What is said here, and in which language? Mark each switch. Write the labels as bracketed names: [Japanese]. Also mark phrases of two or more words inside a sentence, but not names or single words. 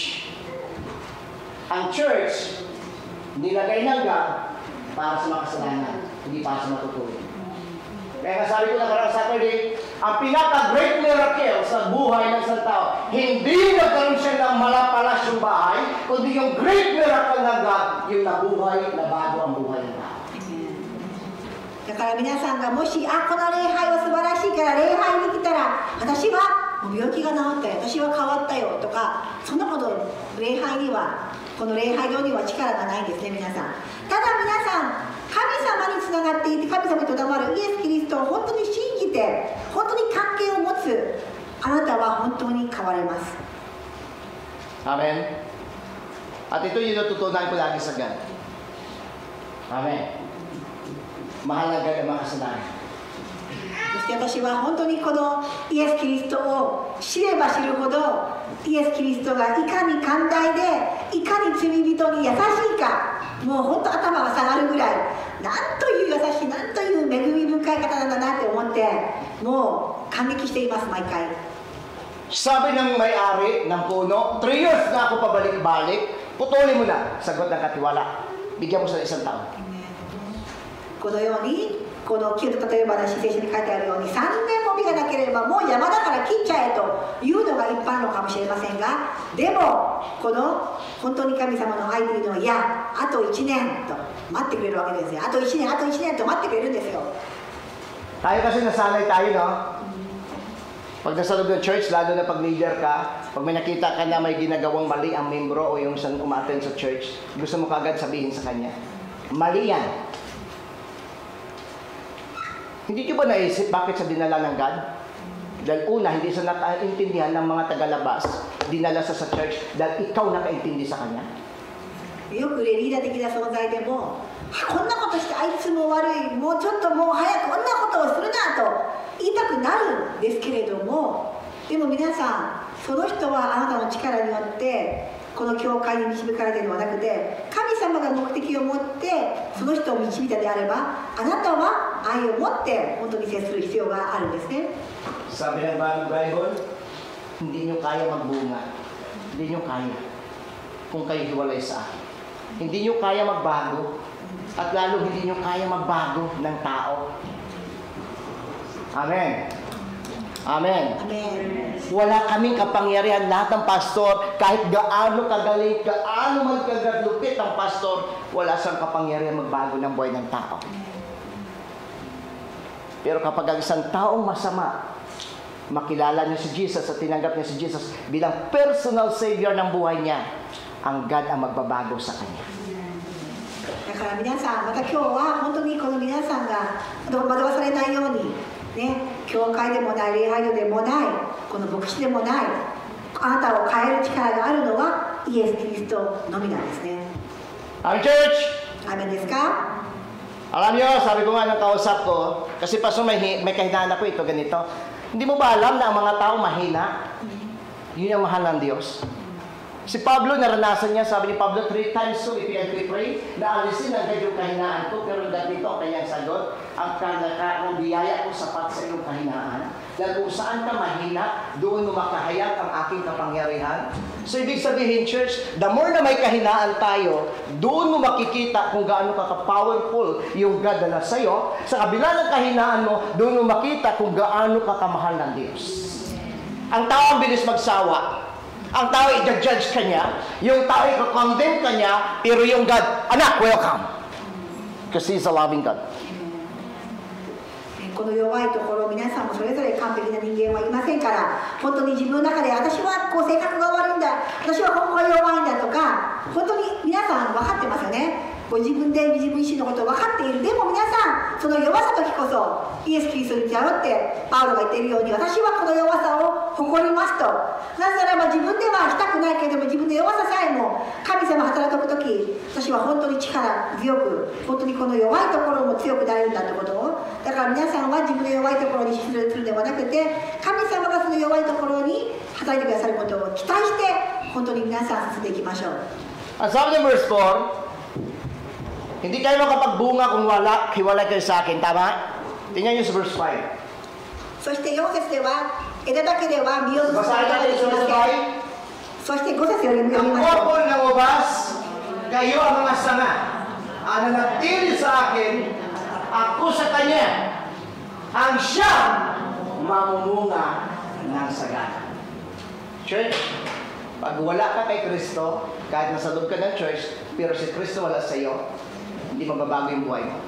[Filipino] Ang church, nilagay ng God para sa makasalanan, hindi para sa matutuloy. Kaya nga sabi ko na karang Saturday, ang pinaka- [English] great miracle [Filipino] sa buhay ng isang tao, hindi nagkaroon siya ng malapalasyong bahay, kundi yung [English] great miracle [Filipino] ng God, yung nabuhay, nabago ang buhay ng tao. [Japanese] だから皆さんがもしこの礼拝は素晴らしいから礼拝に来たら私はもう病気が治ったよ私は変わったよとかそんなこと礼拝にはこの礼拝堂には力がないんですね皆さん。ただ皆さん神様につながっていて神様にとどまるイエス・キリストを本当に信じて本当に関係を持つあなたは本当に変われます。 [Filipino] Amen? At ito yung natutunan ko lagi sa God. Amen? Mahal ng God ang makasalanan. [Japanese] そして私は本当にこのイエス・キリストを知れば知るほどイエス・キリストがいかに寛大でいかに罪人に優しいかもう本当頭が下がるぐらいなんという優しいなんという恵み深い方なんだなって思ってもう感激しています毎回。 [Filipino] Sabi ng may-ari ng puno, 3 years na ako pabalik-balik, putulin mo na, sagot ng katiwala. Bigyan mo sa isang taon. [Japanese] このようにこの旧例え話聖書に書いてあるように3年も実がなければもう山だから切っちゃえというのが一般論かもしれませんがでもこの本当に神様の愛というのはいやあと1年と待ってくれるわけですよ。あと1年あと1年と待ってくれるんですよ。 [Filipino] Tayo kasi nasanay tayo, no? Pag nasa loob ng church, lalo na pag leader ka, pag may nakita ka na may ginagawang mali ang membro o yung isang umattend sa church, gusto mo kagad sabihin sa kanya, mali yan. Hindi nyo ba naisip bakit sa dinala ng God? Dahil una, hindi sa nakaintindihan ng mga tagalabas, dinala sa church dahil ikaw nakaintindi sa kanya. [Japanese] よくリーダー的な存在でもこんなことしてあいつも悪いもうちょっともう早くこんなことをするなと言いたくなるんですけれどもでも皆さんその人はあなたの力によってこの教会に導かれているのではなくて、神様が目的を持ってその人を導いたであれば、あなたは愛を持って本当に接する必要があるんですね。 [Filipino] Sabi ng Bible, hindi nyo kaya magbunga. Hindi nyo kaya kung kayo hiwalay sa akin. Hindi nyo kaya magbago. At lalo hindi nyo kaya magbago ng tao. Amen. Amen. Amen. Wala kaming kapangyarihan lahat ng pastor, kahit gaano kagaling, gaano man kagalupit ang pastor, wala siyang kapangyarihan magbago ng buhay ng tao. Pero kapag ang isang taong masama, makilala niya si Jesus at tinanggap niya si Jesus bilang [English] personal savior [Filipino] ng buhay niya, ang God ang magbabago sa kanya. [Japanese] だから皆さん、また今日は本当にこの皆さんが惑わされないように、ね、教会でもない、礼拝所でもない、この牧師でもない、あなたを変える力があるのはイエス・キリストのみなんですね。 [Filipino] Ang church! [Japanese] アーメンですか？ [Filipino] Alam niyo, sabi ko nga ng kausap ko, kasi paso may kahinaan ako ito, ganito. Hindi mo ba alam na ang mga tao mahina? Yun ang mahal ng Diyos. Si Pablo, naranasan niya, sabi ni Pablo, 3 [English] times so, if you can pray, [Filipino] na alisin ang kanyang kahinaan ko, pero dito ang kanyang sagot, ang biyaya ko sapat sa iyong kahinaan. Dahil kung saan ka mahina, doon mo makahayag ang aking kapangyarihan. So, ibig sabihin, church, [English] the more [Filipino] na may kahinaan tayo, doon mo makikita kung gaano ka-powerful yung God na nasa iyo. Sa kabila ng kahinaan mo, doon mo makita kung gaano ka kamahal ng Diyos. Ang tao ang bilis magsawa. Ang tao i-judge ka niya, yung tao i-condemn ka niya, pero yung God, anak, [English] welcome. Because He's a loving God. [Japanese] この弱いところ、皆さんもそれぞれ完璧な人間はいませんから、本当に自分の中で私はこう性格が悪いんだ、私はここが弱いんだとか、本当に皆さん分かってますよね。ご自分で自分自身のことを分かっている。でも皆さん、その弱さ時こそイエス・キリストに頼ってパウロが言っているように、私はこの弱さを誇りますと。なぜならば自分ではしたくないけれども、自分の弱ささえも神様働く時、私は本当に力強く、本当にこの弱いところも強くなれるんだということを。だから皆さんは自分の弱いところに出場するのではなくて、神様がその弱いところに働いてくださることを期待して、本当に皆さん進んでいきましょう。 [Filipino] Ang sabi ng verse 4, hindi kayo makapagbunga kung hiwalay kayo sa akin. Tama? Tingnan niyo sa verse 5. [Japanese] そして4節では、枝だけでは実を結ぶことができません。そして5節よりも読み [Filipino] Ang [Japanese] ましょう。 [Filipino] popol ng ubas, kayo ang mga sanga. Ang nanatili sa akin, ako sa kanya. Ang siyang mamumunga ng sagana. Church, pag wala ka kay Kristo, kahit nasa loob ka ng church, pero si Kristo wala sa iyo, hindi mababago yung buhay mo.